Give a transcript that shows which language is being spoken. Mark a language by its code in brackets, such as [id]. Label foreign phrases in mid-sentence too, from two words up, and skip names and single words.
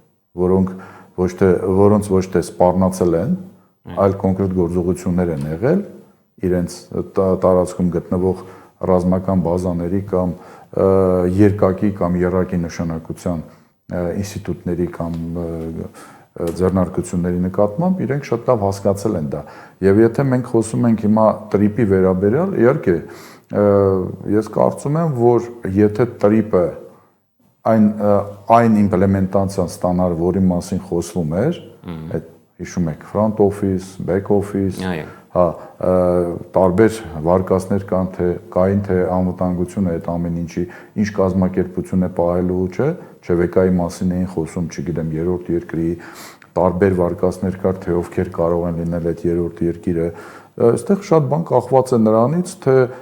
[hy] որոնց ոչ թե սպառնացել են, այլ կոնկրետ գործողություններ են եղել իրենց տարածքում գտնվող ռազմական բազաների կամ երկակի կամ եռակի նշանակության ինստիտուտների կամ ձեռնարկությունների նկատմամբ իրենք շատ լավ հասկացել են դա։ Եվ եթե մենք խոսում ենք հիմա տրիպի վերաբերյալ, իհարկե ես կարծում եմ, որ եթե տրիպը այն իմպլեմենտացիան ստանար, որի մասին խոսվում էր, այդ հիշում եք [en] front office, back office, [hy] հա, տարբեր վարկածներ կային, թե անվտանգությունը այդ ամեն ինչի, ինչ կազմակերպություն է պահելու, չէ, վեկայի մասին էին խոսում, չգիտեմ, երրորդ երկրի, տարբեր վարկածներ կար, թե ովքեր կարող են լինել այդ երրորդ երկիրը, այստեղ շատ բան կախված է նրանից, թե